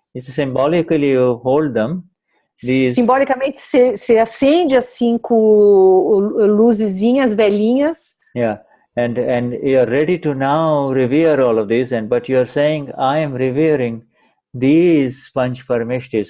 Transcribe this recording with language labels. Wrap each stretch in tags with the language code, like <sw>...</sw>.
<en>It's symbolically you hold them.</en> <pt>Simbolicamente você acende as 5 luzezinhas velhinhas.</pt> <en>And you're ready to now revere all of this. But you're saying, I am revering these Panch Parameshtis.</en>